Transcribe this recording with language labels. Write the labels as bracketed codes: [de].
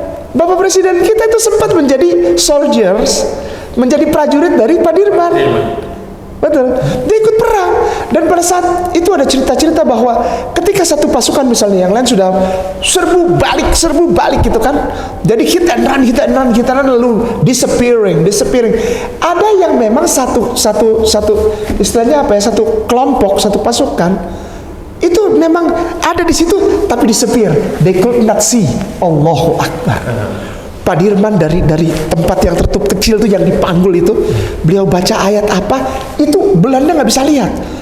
[id] Bapak Presiden kita itu sempat menjadi soldiers, menjadi prajurit dari Pak Dirman. Betul. Dia ikut perang. Dan pada saat itu ada cerita-cerita bahwa ketika satu pasukan misalnya yang lain sudah serbu balik gitu kan. [en] Jadi hit and run lalu disappearing. [id] Ada yang memang satu istilahnya apa ya, satu kelompok, satu pasukan itu memang ada di situ tapi disappear. [en] They could not see. [id] Allahu Akbar. Pak Dirman dari tempat yang tertutup kecil itu yang dipanggul itu, beliau baca ayat apa itu Belanda nggak bisa lihat.